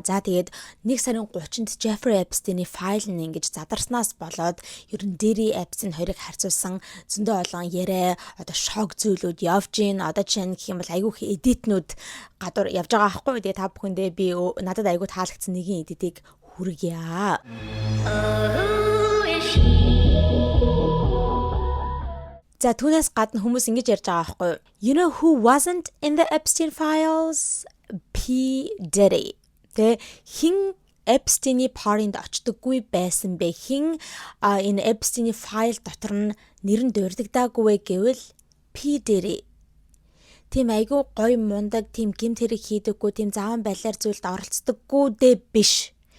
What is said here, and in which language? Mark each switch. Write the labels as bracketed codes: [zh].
[mn] За тэгээд 1 сарын 30-нд Jeffrey Epstein-ийн файл нь ингэж задарснаас болоод ер нь Diddy Epstein хоёрыг харьцуулсан зөндөө олон яриа одоо шок зүйлүүд явж гин. Одоо жишээ нь гэх юм бол айгүй их эдитнүүд гадуур явж байгаа аахгүй. Тэгээд та бүхэндээ би надад айгүй таалагдсан нэгэн эдитийг хүргье. За түүнээс гадна хүмүүс ингэж ярьж байгаа байхгүй. [en] You know who wasn't in the Epstein files? P. Diddy. [mn] Тэ хин Epstein-ийн паринд очдоггүй байсан бэ? Хин энэ Epstein-ийн файл дотор нь нэр нь дурддаггүй гэвэл P. Diddy. Тим айгүй гой мундаг, тим гэмт хэрэг хийдэггүй, тим зааван балиар зүйлд оролцдоггүй дээ биш.